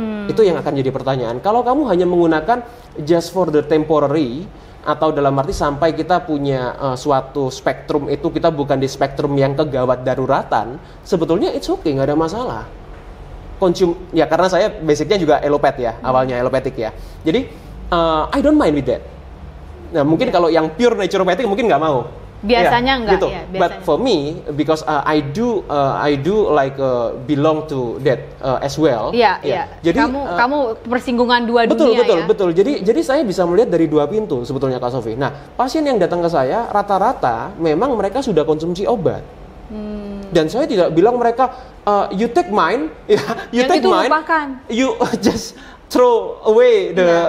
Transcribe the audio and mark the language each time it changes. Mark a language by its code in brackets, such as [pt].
[id] Itu yang akan jadi pertanyaan. Kalau kamu hanya menggunakan [en] just for the temporary, [id] atau dalam arti sampai kita punya suatu spektrum itu, kita bukan di spektrum yang kegawat daruratan, sebetulnya [en] it's okay, [id] nggak ada masalah. Ya karena saya basicnya juga elopat ya, awalnya elopatik ya. [en] Jadi I don't mind with that. [id] Nah mungkin kalau yang pure naturopathic mungkin nggak mau. Biasanya ya, enggak gitu. ya. Biasanya. [en] But for me, because I do like belong to that as well. [id] Iya, iya. Jadi kamu persinggungan dua dunia ya. Betul. Jadi saya bisa melihat dari dua pintu sebetulnya Kak Sofi. Nah pasien yang datang ke saya rata-rata memang mereka sudah konsumsi obat. Dan saya tidak bilang mereka [en] you take mine, you take mine, [id] lupakan. [en] You just throw away the